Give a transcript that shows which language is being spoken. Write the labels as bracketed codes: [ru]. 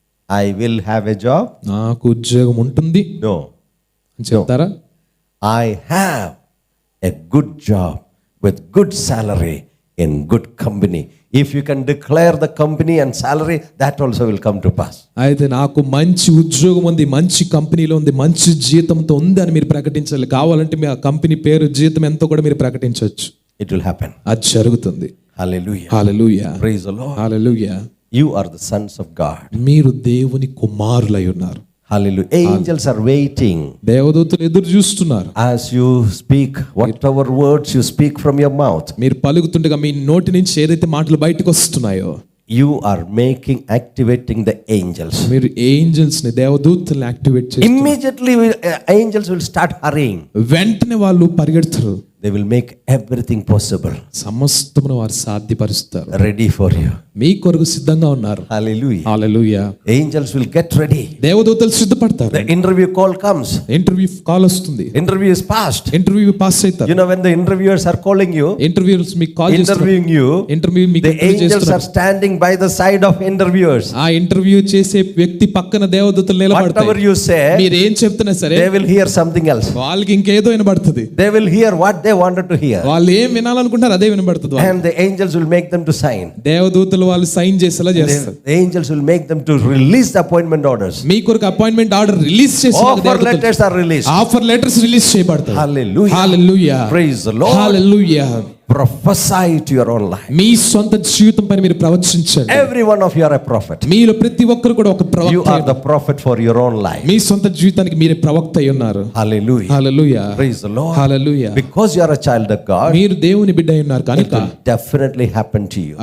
[en] I will have a job. [te] నాకు ఉద్యోగం ఉంటుంది [en] No. [te] అని చెప్తారా? [en] I have a good job with good salary in good company. If you can declare the company and salary, that also will come to pass. [te] అయితే నాకు మంచి ఉద్యోగం ఉంది, మంచి కంపెనీలో ఉంది, మంచి జీతంతో ఉంది అని మీరు ప్రకటించాలి. కావాలంటే మీ ఆ కంపెనీ పేరు, జీతం ఎంతో కూడా మీరు ప్రకటించవచ్చు. [en] It will happen. [te] అది జరుగుతుంది. [en] Hallelujah. [te] Hallelujah. [en] Praise the Lord. [te] Hallelujah. [en] You are the sons of God. [te] మీరు దేవుని కుమారులై ఉన్నారు. [en] Hallelujah. Angels are waiting. [te] దేవదూతలు ఎదురు చూస్తున్నారు. [en] As you speak, whatever words you speak from your mouth, [te] మీరు పలుకుతుండగా మీ నోటి నుంచి ఏదైతే మాటలు బయటకు వస్తున్నాయో, [en] you are activating the angels. [te] మీరు ఏంజెల్స్ ని, దేవదూతల్ని యాక్టివేట్ చేస్తారు. [en] Immediately angels will start hurrying. [te] వెంటనే వాళ్ళు పరిగెడతారు. [en] They will make everything possible. [te] సమస్తమును వారు సాధ్యపరుస్తారు. [en] Ready for you. [te] మీ కొరకు సిద్ధంగా ఉన్నారు. [en] Hallelujah. [te] Hallelujah. [en] Angels will get ready. [te] దేవదూతలు సిద్ధపడతారు. [en] The interview call comes. [te] Interview call వస్తుంది. [en] Interview is passed. [te] Interview pass అవుతారు. [en] You know, when the interviewers are calling you, [te] interviews మీకు call చేస్తారు. [en] interviewing you, [te] ఇంటర్వ్యూ మీకు [en] the angels are standing by the side of interviewers. [te] ఆ interview చేసే వ్యక్తి పక్కన దేవదూతలు నిలబడతారు. [en] Whatever you say, [te] మీరు ఏం చెప్తున్నా సరే, [en] they will hear something else. [te] వాళ్ళకి ఇంకేదో వినబడుతుంది. [en] They will hear what they wanted to hear. [te] వాళ్ళు ఏం వినాలనుకుంటారు అదే వినబడుతుంది. [en] And the angels will make them to sign. [te] దేవదూతలు వాళ్ళు సైన్ చేసేలా చేస్తారు. [en] The angels will make them to release the appointment orders. [te] మీ కొరకు అపాయింట్మెంట్ ఆర్డర్ రిలీజ్ చేసేలా [en] Offer letters are released. [te] Offer letters release చేయబడతాయి. [en] Hallelujah. [te] Hallelujah. [en] Praise the Lord. [te] Hallelujah. [en] Prophesy to your own life. [te] మీ సొంత జీవితం పైన మీరు ప్రవచించండి. [en] Every one of you are a prophet. [te] మీలో ప్రతి ఒక్కరు కూడా ఒక ప్రవక్త. [en] You are the prophet for your own life. [te] మీ సొంత జీవితానికి మీరే ప్రవక్త అయి ఉన్నారు. [en] Hallelujah. [te] Hallelujah. [en] Praise the Lord. [te] Hallelujah. [en] Because you are a child of God, [te] మీరు దేవుని బిడ్డ అయి ఉన్నారు [en] it [te] కనుక [en] will definitely happen to you.